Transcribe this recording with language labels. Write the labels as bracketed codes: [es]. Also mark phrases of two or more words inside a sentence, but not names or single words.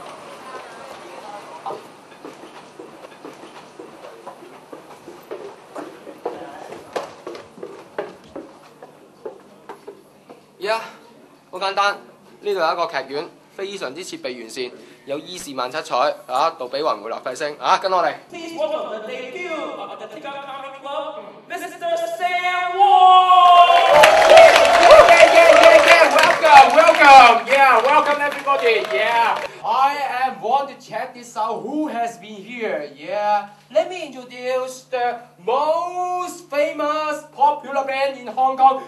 [yue] 好簡單，呢度有一個劇院，非常之設備完善，有伊士曼七彩啊，杜比雲、梅納費星啊，跟我嚟。 [en] Welcome, yeah, welcome everybody, yeah. I want to check this out. Who has been here? Yeah. Let me introduce the most famous popular band in Hong Kong.